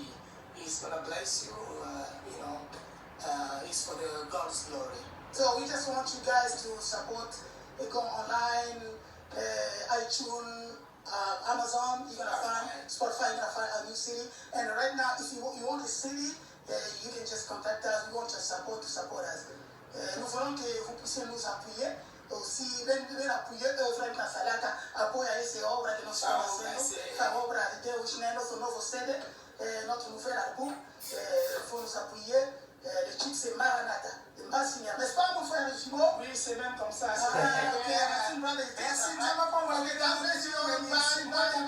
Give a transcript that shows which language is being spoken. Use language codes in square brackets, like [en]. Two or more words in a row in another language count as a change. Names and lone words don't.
[en] It's gonna bless you, it's for the God's glory. So we just want you guys to support. Go online, iTunes, Amazon. You're gonna find Spotify. You're gonna find a new CD. And right now, if you want a CD, you can just contact us. We want your support to support us. [fr] Nous voulons que vous puissiez nous appuyer. Aussi, ben appuyer [pt] Frank Nasalaka, apoia esse obra que nós estamos fazendo, a obra de Deus, né? Nosso novo CD, [fr] notre nouvel album, faut nous appuyer. Le titre c'est Maranatha. N'est-ce pas mon frère Jimo? Oui, c'est même comme ça. Ok, merci, brother. Merci, Merci,